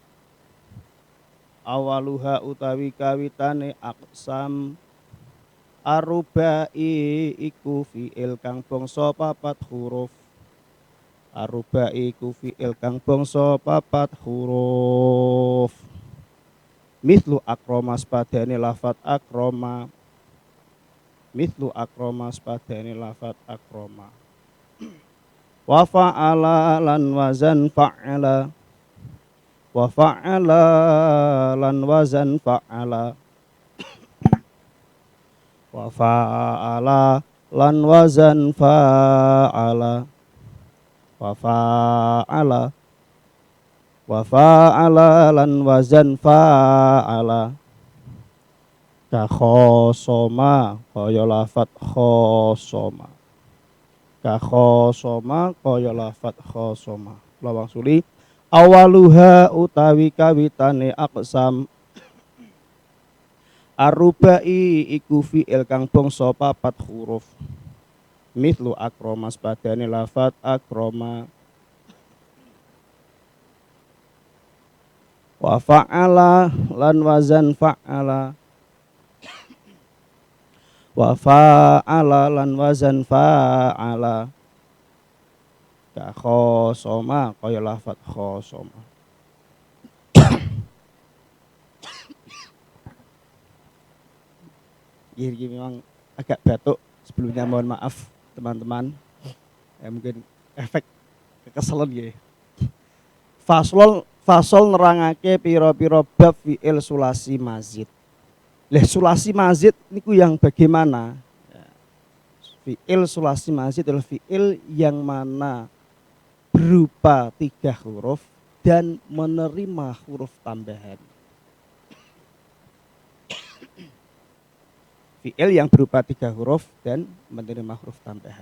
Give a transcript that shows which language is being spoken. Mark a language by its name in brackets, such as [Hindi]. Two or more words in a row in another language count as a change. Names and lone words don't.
[Javanese] Awaluha utawi kawitane [Arabic] aqsam arubai [Javanese] iku fi'il kang bangsa papat huruf. Arubai iku fi'il kang bangsa papat huruf. [Arabic] Mithlu akroma [Javanese] sepadane lafat akroma. [Arabic] Mithlu akroma [Javanese] sepadane lafat akroma. [Arabic] Wa fa'ala [Javanese] lan wazan fa'ala. [Arabic] Wa fa'ala [Javanese] lan wazan fa'ala. [Arabic] Wa fa'ala [Javanese] lan wazan fa'ala. [Arabic] wa fa'ala [Javanese] lan wazan fa'ala [Arabic] ka khosoma [Javanese] kaya lafat khosoma [Arabic] ka khosoma [Javanese] kaya lafat khosoma lawang suli awaluha utawi kawitane aqsam arubai iku fi'il kang bangsa papat huruf [Arabic] mithlu akroma [Javanese] sepadane lafat akroma [Arabic] wa fa'ala [Javanese] lan wazan fa'ala [Arabic] wa fa'ala [Javanese] lan wazan fa'ala [Arabic] ka khosoma [Javanese] kaya lafat khosoma. [Indonesian] Ini memang agak batuk, sebelumnya mohon maaf teman-teman, mungkin efek kekesalan ya. [Javanese] Fasol nerangake piro-piro bab [Arabic] fi'il sulasi mazid. Sulasi mazid [Indonesian] niku yang bagaimana? [Arabic] Fi'il sulasi mazid [Indonesian] adalah fi'il yang mana berupa 3 huruf dan menerima huruf tambahan. Fi'il yang berupa 3 huruf dan menerima huruf tambahan.